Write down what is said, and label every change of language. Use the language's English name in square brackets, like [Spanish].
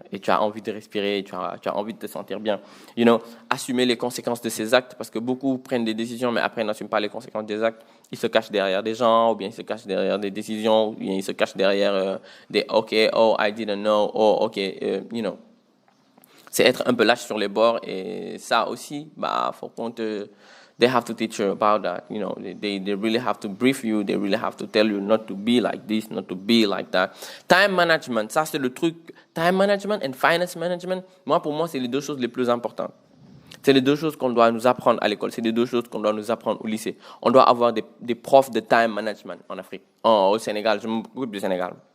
[French] Et tu as envie de respirer, tu as envie de te sentir bien. Assumer les conséquences de ces actes, parce que beaucoup prennent des décisions, mais après n'assument pas les conséquences des actes. Ils se cachent derrière des gens, ou bien ils se cachent derrière des décisions, ou bien ils se cachent derrière des OK, [English] oh, I didn't know, oh, OK, [French] C'est être un peu lâche sur les bords, et ça aussi, faut qu'on te... [English] They have to teach you about that. They really have to brief you. They really have to tell you not to be like this, not to be like that. [French] Time management, ça c'est le truc. [English] Time management and finance management, [French] pour moi, c'est les deux choses les plus importantes. C'est les deux choses qu'on doit nous apprendre à l'école. C'est les deux choses qu'on doit nous apprendre au lycée. On doit avoir des profs de time management en Afrique. Au Sénégal, je m'occupe du Sénégal.